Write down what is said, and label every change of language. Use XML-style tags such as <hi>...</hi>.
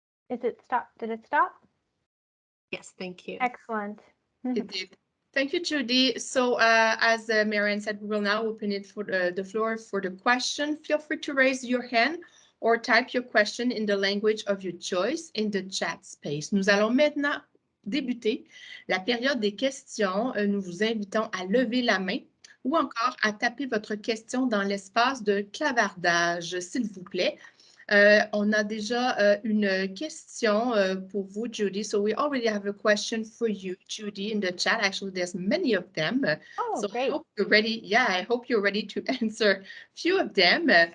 <en>Is it stop? Did it stop? Yes, thank you. Excellent. It did. Thank you, Jodi. So as Mary Ann said, we will now open it for the floor for the question. Feel free to raise your hand or type your question in the language of your choice in the chat space.</en> <fr>Nous allons maintenant débuter la période des questions. Nous vous invitons à lever la main ou encore à taper votre question dans l'espace de clavardage, s'il vous plaît. On a déjà une question pour vous, Jodi.</fr> <en>So we already have a question for you, Jodi, in the chat. Actually, there's many of them. Oh, so great. I hope you're ready. Yeah, I hope you're ready to answer a few of them.</en>